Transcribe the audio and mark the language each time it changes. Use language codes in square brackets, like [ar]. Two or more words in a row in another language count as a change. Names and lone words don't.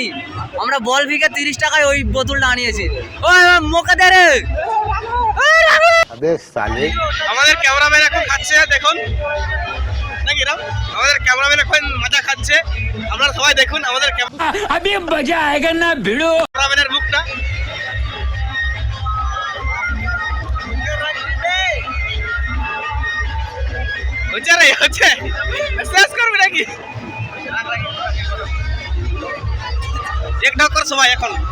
[bn] আমরা বল ভিকে 30 টাকায় ওই বোতলটা আনিয়েছি। ওই মোকা দে রে। [hi] अबे साले [bn] আমাদের ক্যামেরাম্যান এখন খাচ্ছে, দেখুন নাকি রাম, আমাদের ক্যামেরাম্যান এখন মজা খাচ্ছে। আপনারা সবাই দেখুন আমাদের [hi] अभी मजा आएगा ना भिड़ो। [bn] ক্যামেরাম্যানের মুখটা। হচ্ছে শেষ করবি নাকি? এক ঢক কর সবাই এখন।